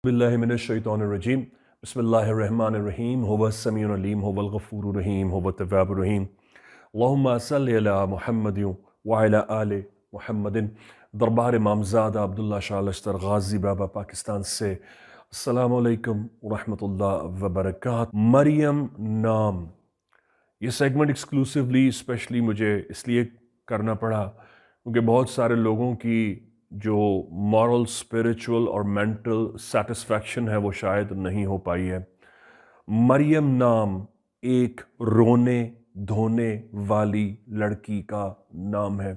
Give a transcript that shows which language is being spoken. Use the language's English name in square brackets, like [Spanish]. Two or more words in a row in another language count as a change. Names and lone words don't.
[Arabic] بالله من الشيطان الرجيم بسم الله الرحمن الرحيم هو السميع العليم هو الغفور الرحيم هو التواب الرحيم اللهم صل على محمد وعلى آل محمد. [Hindi] दरबार इमामज़ादा अब्दुल्ला शाह लश्तर गाज़ी बाबा पाकिस्तान से [Arabic] السلام عليكم ورحمة الله وبركاته. [Hindi] मरियम नाम, ये [English] segment exclusively specially [Hindi] मुझे इसलिए करना पड़ा क्योंकि बहुत सारे लोगों की जो [English] moral, spiritual [Hindi] और [English] mental satisfaction [Hindi] है वो शायद नहीं हो पाई है। मरियम नाम एक रोने धोने वाली लड़की का नाम है।